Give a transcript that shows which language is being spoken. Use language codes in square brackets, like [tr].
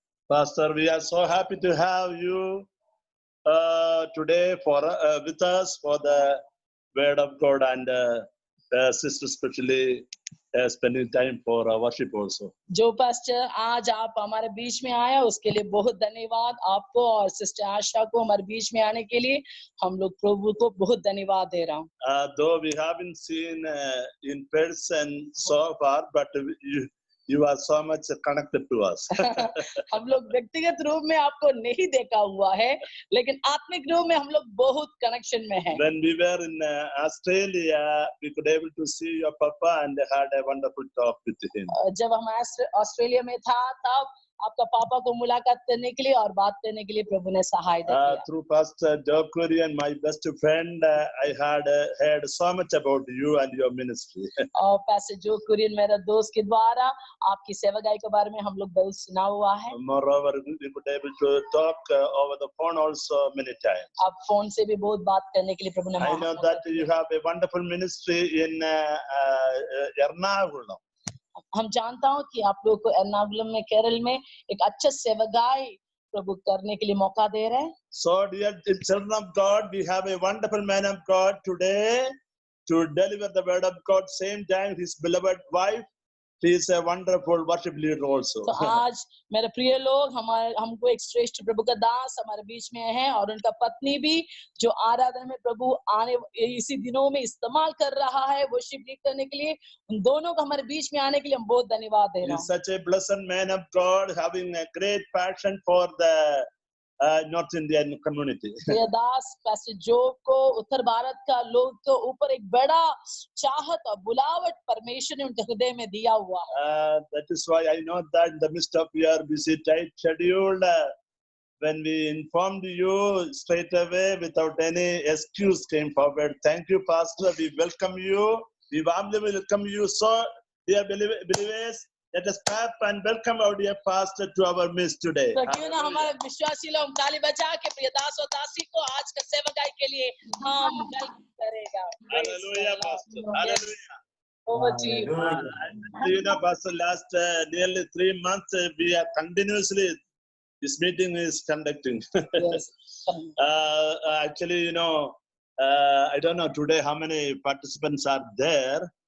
[en] Pastor, we are so happy to have you today with us for the Word of God, and sister especially spending time for worship also. [hi] जो pastor आज आप हमारे बीच में आया उसके लिए बहुत धन्यवाद आपको, और सिस्टर आशा को हमारे बीच में आने के लिए हम लोग प्रभु को बहुत धन्यवाद दे रहा हूँ। [en] Though we haven't seen in person so far, but you are so much connected to us. [hi] हम लोग व्यक्तिगत रूप में आपको नहीं देखा हुआ है, लेकिन आत्मिक रूप में हम लोग बहुत कनेक्शन में हैं। [en] When we were in Australia, we could able to see your papa and had a wonderful talk with him. [hi] जब हम ऑस्ट्रेलिया में था तब आपका पापा को मुलाकात करने के लिए और बात करने के लिए प्रभु ने सहायता किया। [en] Through Pastor Joe Korean, my best friend, I had heard so much about you and your ministry. [hi] और पास्टर जो कुरियन मेरा दोस्त के द्वारा आपकी सेवागाई के बारे में हम लोग बहुत सुना हुआ है। [en] Moreover, we could able to talk over the phone also many times. [hi] आप फोन से भी बहुत बात करने के लिए प्रभु ने [en] I know that you have a wonderful ministry in Ernakulam. [hi] हम जानता हूँ कि आप लोगों को एर्नाकुलम में केरल में एक अच्छा सेवागाई प्रभु करने के लिए मौका दे रहे हैं। [en] So dear children of God, we have a wonderful man of God today to deliver the word of God. Same time, his beloved wife, she is a wonderful worship leader also. [hi] तो आज मेरे प्रिय लोग हमको एक श्रेष्ठ प्रभु का दास हमारे बीच में है, और उनका पत्नी भी जो आराधना में प्रभु आने इसी दिनों में इस्तेमाल कर रहा है [en] worship lead [hi] करने के लिए, उन दोनों को हमारे बीच में आने के लिए हम बहुत धन्यवाद दे रहे हैं। [en] He is such a blessed man of God, having a great passion for the North Indian community. [hi] ये दास पास्टर जो को उत्तर भारत का लोग के ऊपर एक बड़ा चाहत और बुलावट परमेश्वर ने उनके हृदय में दिया हुआ है। [en] That is why I know that in the midst of your busy tight schedule, when we informed you straight away without any excuse came forward. Thank you, Pastor. We welcome you. We warmly welcome you. So, dear believers, let us clap and welcome our dear Pastor to our midst today. [hi] तो क्यों ना हमारे विश्वासी लोग ताली बजा के प्रिय दास और दासी को आज का सेवकाई के लिए हम वेलकम करेगा। [en] Hallelujah, Pastor. Hallelujah. Over to you. You know, Pastor, last nearly 3 months, we are continuously, this meeting is conducting. Yes. Actually, you know, I don't know today how many participants are there.